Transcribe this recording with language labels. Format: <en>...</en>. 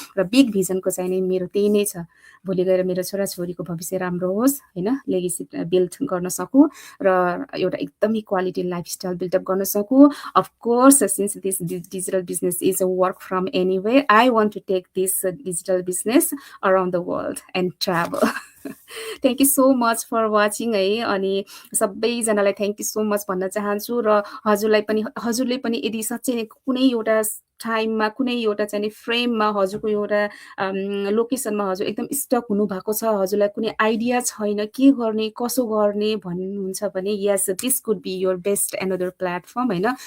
<ne>र बिग भिजनको चाहिँ नि मेरो त्यही नै छ, भोलि गएर मेरो छोराछोरीको भविष्य राम्रो होस् होइन, लेगेसी बिल्ड गर्न सकौँ र एउटा एकदमै क्वालिटी लाइफस्टाइल बिल्डअप गर्न सकौँ।</ne> <en>Of course, since this digital business is a work from anywhere, I want to take this digital business around the world and travel. Thank you so much for watching</en> <ne>है। अनि सबैजनालाई</ne> <en>thank you so much</en> <ne>भन्न चाहन्छु र हजुरले पनि यदि साँच्चै नै कुनै एउटा टाइममा कुनै एउटा चाहिँ नि फ्रेममा हजुरको एउटा लोकेसनमा हजुर एकदम स्टक हुनुभएको छ, हजुरलाई कुनै आइडिया छैन के गर्ने कसो गर्ने भन्नुहुन्छ भने यस,</ne> <en>this could be your best another platform</en> <ne>होइन।</ne>